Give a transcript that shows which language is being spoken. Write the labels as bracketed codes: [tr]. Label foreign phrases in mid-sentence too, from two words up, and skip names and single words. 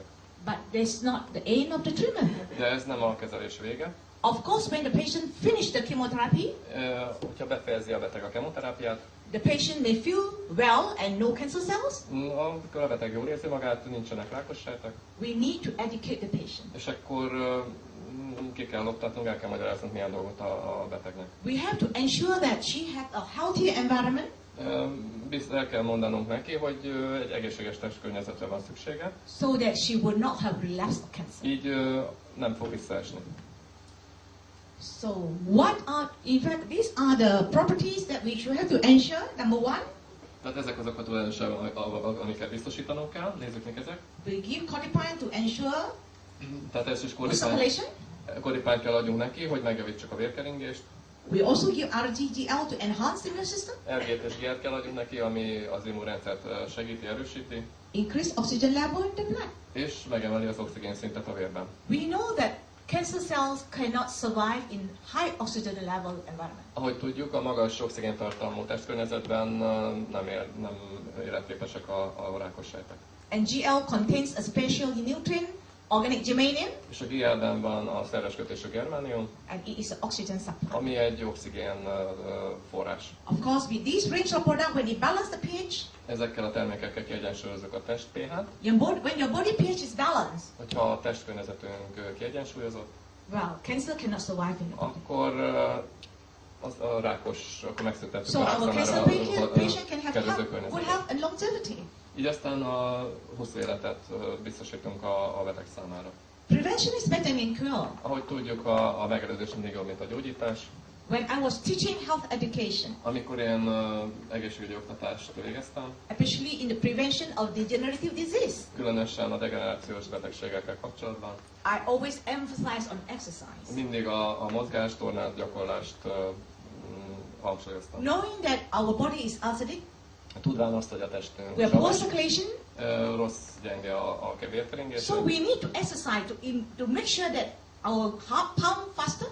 [en] But that's not the end of the treatment. [hu] De ez nem a kezelés vége. [en] Of course, when the patient finishes the chemotherapy, [hu] Hogyha befejezi a beteg a kemoterápiát, [en] the patient may feel well and no cancer cells. [hu] amikor a beteg jól érzi magát, nincsenek rákos sejtek, [en] We need to educate the patient. [hu] és akkor ki kell oktatnunk, el kell magyaráznunk milyen dolgot a betegnek. [en] We have to ensure that she has a healthy environment, [hu] El kell mondanunk neki, hogy egy egészséges testkörnyezetre van szüksége, [en] so that she will not have relapsed of cancer. [hu] így nem fog visszaesni. [en] So what are, in fact, these are the properties that we should have to ensure. Number 1, [hu] Tehát ezek azok a tulajdonságok, amiket biztosítanunk kell. Nézzük meg ezek. [en] we give cordyceps to ensure [hu] Tehát ez is [en] good circulation. [hu] Koripányt kell adjunk neki, hogy megjavítsuk a vérkeringést. [en] We also give RGGL to enhance the immune system, [hu] RG-t és GR-t kell adjunk neki, ami az immunrendszert segíti, erősíti, [en] increase oxygen level in the blood. [hu] és megemeli az oxigén szintet a vérben. [en] We know that cancer cells cannot survive in high oxygen level environment. [hu] Ahogy tudjuk, a magas oxigéntartalmú testkörnyezetben nem életképesek a rákos sejtek. [en] And GL contains a special nutrient, organic germanium, [hu] És a GL-ben van a szerves kötésű germánium, [en] and it is an oxygen supply. [hu] ami egy oxigén forrás. [en] Of course, with this range of product, when you balance the pH, [hu] Ezekkel a termékekkel kiegyensúlyozzuk a test pH-t. [en] when your body pH is balanced, [hu] Hogyha a testkörnyezetünk kiegyensúlyozott, [en] well, cancer cannot survive in the body. [hu] akkor akkor megszüntettük [en] So [hu] a rák [en] our cancer [hu] számára [en] patient can have [hu] kedvező [en] good [hu] környezetet. [en] health and longevity. [hu] Így aztán a hosszú életet biztosítunk a beteg számára. [en] Prevention is better than cure. [hu] Ahogy tudjuk, a megelőzés mindig jobb, mint a gyógyítás. [en] When I was teaching health education, [hu] Amikor én egészségügyi oktatást végeztem, [en] especially in the prevention of degenerative disease, [hu] különösen a degenerációs betegségekkel kapcsolatban, [en] I always emphasize on exercise. [hu] mindig a mozgás, tornát, gyakorlást hangsúlyoztam. [en] Knowing that our body is acidic, [hu] Tudván azt, hogy a testünk [en] we have poor circulation, [hu] rossz, gyenge a vérkeringés, [en] so we need to exercise to make sure that our heart pump faster,